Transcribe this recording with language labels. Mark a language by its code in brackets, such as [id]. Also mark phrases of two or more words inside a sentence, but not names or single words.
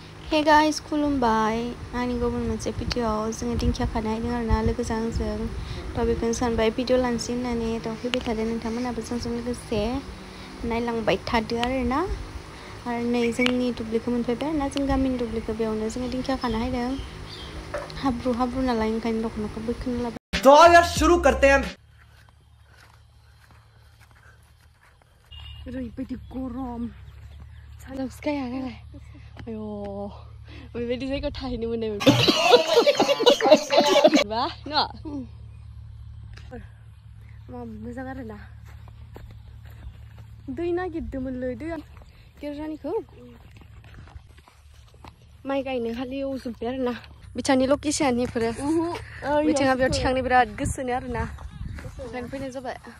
[en] Hey guys, [brx] खुलुमबाय आंनि गुबुन मोनसे भिडिअआव जोङो दिंखिया खानो नायदों आरोना लोगोजों आंजों थ' बेखौनो सानबाय भिडिअ लानोसै होननानै थ' फैबाय थादो नोंथांमोनाबो जोंजों लोगोसे नायलांबाय थादो आरोना आरो नै जोंनि दुब्लिखौ मोनफैबाय आरोना जों गामिनि दुब्लिखौ बेयावनो जोङो दिंखिया खानो हायदों हाब्रु नालाय ओंखायनो दख'नाखौ बोखोनो लाबाय। [hi] तो यार शुरू करते हैं। [brx] ओरैबायदि गरम सानाव सिखाया नालाय आयौ बेबायदि जायगायाव थाहैनो मोननाय बा न' मा मोजां आरोना दै नागिरदोंमोनलै दैया गिर्जानिखौ माइ गायनो हालेवजोब्बाय आरोना बिथांनि लकेसन बेफोरो बिथाङा बेयाव थिखांनो बिराद गोसोनो आरोना ओंखायनो फैनाय जाबाय